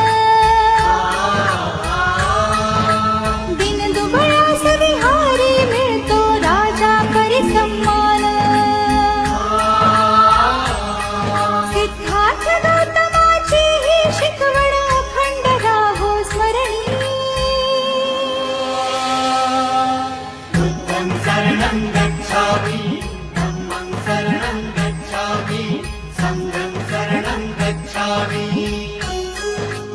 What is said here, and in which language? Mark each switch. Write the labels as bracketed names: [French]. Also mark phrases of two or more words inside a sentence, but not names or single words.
[Marathi] दिन दुबळास विहारी मिळतो राजा परी सम्मान सिद्धार्थ गौतमाची ही शिकवण अखंड राहो स्मरणी [Pali] बुद्धं शरणं गच्छामि धम्मं शरणं गच्छामि संघं शरणं गच्छामि